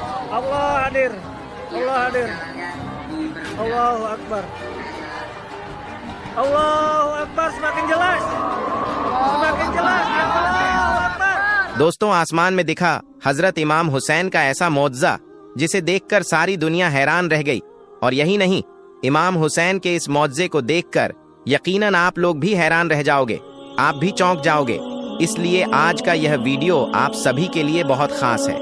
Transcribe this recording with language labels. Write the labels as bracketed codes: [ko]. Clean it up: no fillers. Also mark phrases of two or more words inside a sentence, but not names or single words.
[ms] Allah hadir. Allah hadir. [ar] الله أكبر. الله أكبر, [ms] semakin jelas. Semakin jelas. [ar] الله أكبر. [hi] दोस्तों, आसमान में दिखा हजरत इमाम हुसैन का ऐसा मौजज़ा जिसे देखकर सारी दुनिया हैरान रह गई। और यही नहीं, इमाम हुसैन के इस मौजज़े को देखकर यकीनन आप लोग भी हैरान रह जाओगे, आप भी चौंक जाओगे। इसलिए आज का यह वीडियो आप सभी के लिए बहुत खास है।